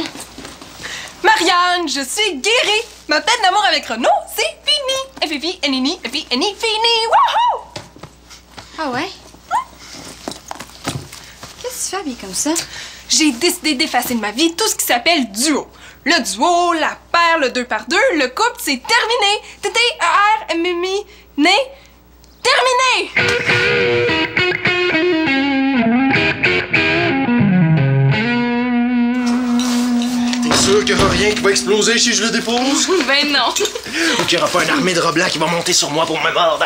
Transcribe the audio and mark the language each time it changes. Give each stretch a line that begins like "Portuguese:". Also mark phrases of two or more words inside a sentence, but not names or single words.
French: Marianne, je suis guérie. Ma peine d'amour avec Renaud, c'est fini. Fifi, Nini, fini. Wouhou! Ah ouais? Qu'est-ce que tu fais habillé comme ça? J'ai décidé d'effacer de ma vie tout ce qui s'appelle duo. Le duo, la paire, le 2x2, le couple, c'est terminé. T-T-E-R-M-M-I, né, terminé! T'es sûr qu'il y aura rien qui va exploser si je le dépose? Ben non. Ou qu'il n'y aura pas une armée de rats blancs qui va monter sur moi pour me mordre?